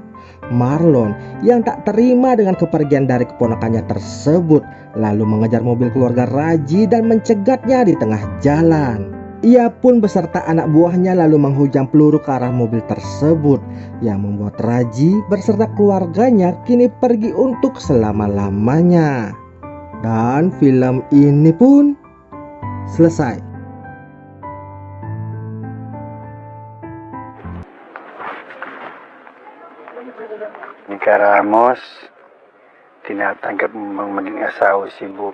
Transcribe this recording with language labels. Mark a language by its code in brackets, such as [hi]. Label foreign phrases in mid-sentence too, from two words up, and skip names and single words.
[id] Marlon yang tak terima dengan kepergian dari keponakannya tersebut lalu mengejar mobil keluarga Raji dan mencegatnya di tengah jalan. Ia pun beserta anak buahnya lalu menghujam peluru ke arah mobil tersebut yang membuat Raji beserta keluarganya kini pergi untuk selama-lamanya. Dan film ini pun selesai. [tl] Nika Ramos tinatanggap mong maging asawa si Bob.